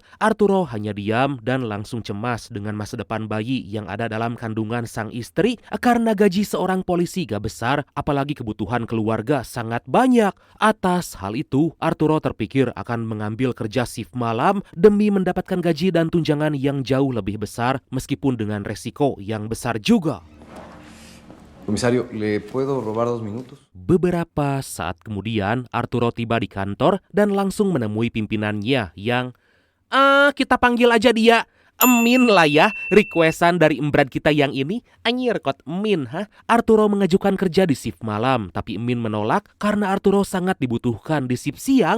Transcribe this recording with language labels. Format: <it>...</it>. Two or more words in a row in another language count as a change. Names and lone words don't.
<id>Arturo hanya diam dan langsung cemas dengan masa depan bayi yang ada dalam kandungan sang istri karena gaji seorang polisi gak besar, apalagi kebutuhan keluarga sangat banyak. Atas hal itu, Arturo terpikir akan mengambil kerja shift malam demi mendapatkan gaji dan tunjangan yang jauh lebih besar meskipun dengan resiko yang besar juga.</id> <es>Comisario, ¿le puedo robar 2 minutos?</es> <id>Beberapa saat kemudian, Arturo tiba di kantor dan langsung menemui pimpinannya yang kita panggil aja dia Min lah ya, requestan dari embrad kita yang ini. Anyir kot Min, ha? Arturo mengajukan kerja di shift malam, tapi Min menolak karena Arturo sangat dibutuhkan di shift siang.</id>